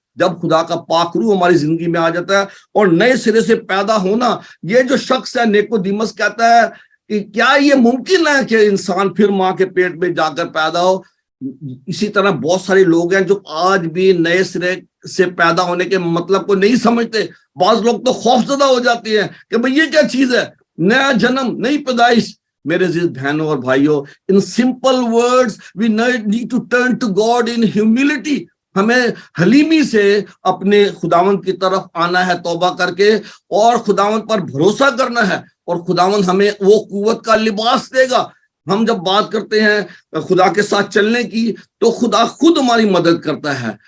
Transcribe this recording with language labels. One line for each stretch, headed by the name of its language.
Urdu: جب خدا کا پاک روح ہماری زندگی میں آ جاتا ہے اور نئے سرے سے پیدا ہونا, یہ جو شخص ہے نیکودیمس کہتا ہے کہ کیا یہ ممکن ہے کہ انسان پھر ماں کے پیٹ میں جا کر پیدا ہو. اسی طرح بہت سارے لوگ ہیں جو آج بھی نئے سرے سے پیدا ہونے کے مطلب کو نہیں سمجھتے. بعض لوگ تو خوفزدہ ہو جاتے ہیں کہ بھئی یہ کیا چیز ہے, نیا جنم, نئی پیدائش. میرے عزیز بہنوں اور بھائیوں,
English: in simple words we need to turn to God in humility.
Urdu: ہمیں حلیمی سے اپنے خداوند کی طرف آنا ہے توبہ کر کے, اور خداوند پر بھروسہ کرنا ہے, اور خداوند ہمیں وہ قوت کا لباس دے گا ہم جب بات کرتے ہیں خدا کے ساتھ چلنے کی تو خدا خود ہماری مدد کرتا ہے.